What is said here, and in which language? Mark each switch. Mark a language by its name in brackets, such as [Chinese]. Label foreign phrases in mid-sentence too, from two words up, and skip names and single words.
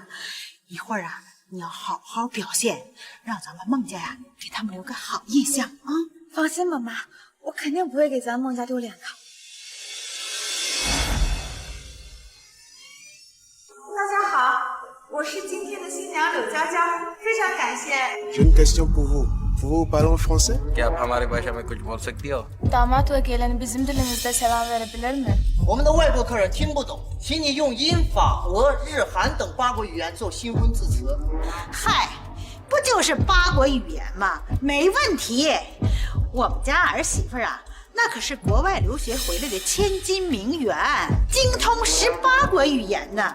[Chinese] 一会儿啊，你要好好表现，让咱们孟家呀给他们留个好印象啊！放心吧，妈，我肯定不会给咱孟家丢脸的。大家好，我是今天的新娘柳娇娇，非常感谢。 [French] J'ai une question pour vous. Vous parlez français? [Hindi] क्या आप हमारे भाषा में कुछ बोल सकती हो? [Turkish] Damat ve geleni bizim dilimizde selam verebilir mi? [Chinese] 我们的外国客人听不懂，请你用英、法、俄、日、韩等8国语言做新婚致辞。嗨，不就是8国语言吗？没问题。我们家儿媳妇啊，那可是国外留学回来的千金名媛，精通18国语言呢。